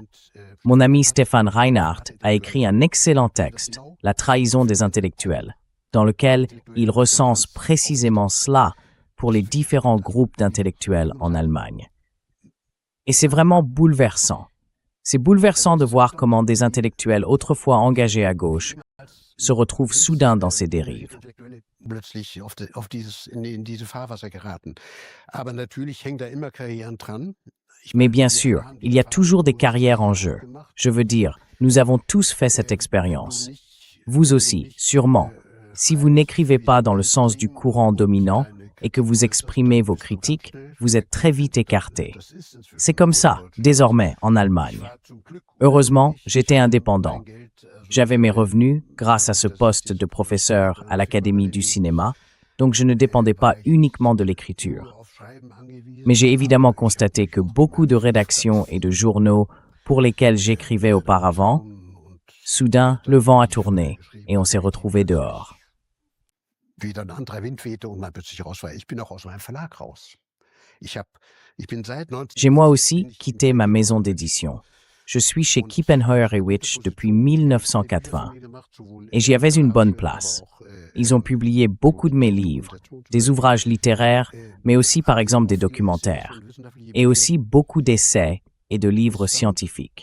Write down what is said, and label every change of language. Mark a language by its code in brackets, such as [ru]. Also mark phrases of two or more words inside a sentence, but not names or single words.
[fr] Mon ami Stéphane Reinhardt a écrit un excellent texte, La trahison des intellectuels, dans lequel il recense précisément cela pour les différents groupes d'intellectuels en Allemagne. Et c'est vraiment bouleversant. C'est bouleversant de voir comment des intellectuels autrefois engagés à gauche se retrouvent soudain dans ces dérives. [de] Plötzlich in diese Fahrwasser geraten. Aber natürlich hängt da immer Karrieren dran. [fr] Mais bien sûr, il y a toujours des carrières en jeu. Je veux dire, nous avons tous fait cette expérience. Vous aussi, sûrement. Si vous n'écrivez pas dans le sens du courant dominant et que vous exprimez vos critiques, vous êtes très vite écarté. C'est comme ça, désormais, en Allemagne. Heureusement, j'étais indépendant. J'avais mes revenus grâce à ce poste de professeur à l'Académie du cinéma, donc je ne dépendais pas uniquement de l'écriture. Mais j'ai évidemment constaté que beaucoup de rédactions et de journaux pour lesquels j'écrivais auparavant, soudain, le vent a tourné et on s'est retrouvés dehors. [de] Wieder ein anderer Wind wehte und man plötzlich raus war. Ich bin auch aus meinem Verlag raus. Ich bin seit 19... [fr] J'ai moi aussi quitté ma maison d'édition. Je suis chez Kiepenheuer & Witsch depuis 1980 et j'y avais une bonne place. Ils ont publié beaucoup de mes livres, des ouvrages littéraires, mais aussi par exemple des documentaires, et aussi beaucoup d'essais et de livres scientifiques.